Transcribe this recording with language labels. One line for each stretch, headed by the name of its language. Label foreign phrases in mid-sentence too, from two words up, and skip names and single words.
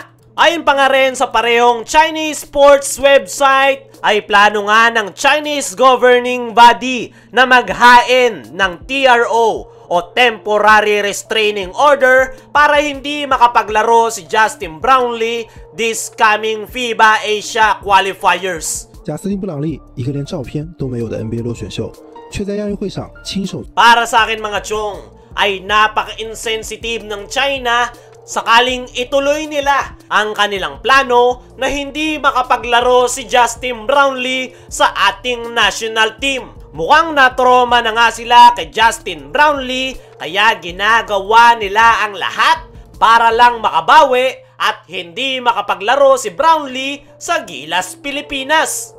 Filipino: Ayon pa nga rin sa parehong
English: Chinese sports website,
Filipino: ay plano nga ng Chinese governing body na maghain ng TRO o
English: Temporary Restraining Order
Filipino: para hindi makapaglaro si Justin Brownlee
English: this coming FIBA Asia Qualifiers.
Chinese: 贾斯汀·布朗利，一个连照片都没有的 NBA 落选秀，却在亚运会上亲手。
Filipino: Para sa akin mga chong, ay napaka-insensitive ng China sakaling ituloy nila ang kanilang plano na hindi makapaglaro si Justin Brownlee sa ating
English: national team.
Filipino: Mukhang na-trauma na nga sila kay Justin Brownlee kaya ginagawa nila ang lahat para lang makabawi at hindi makapaglaro si Brownlee sa Gilas, Pilipinas.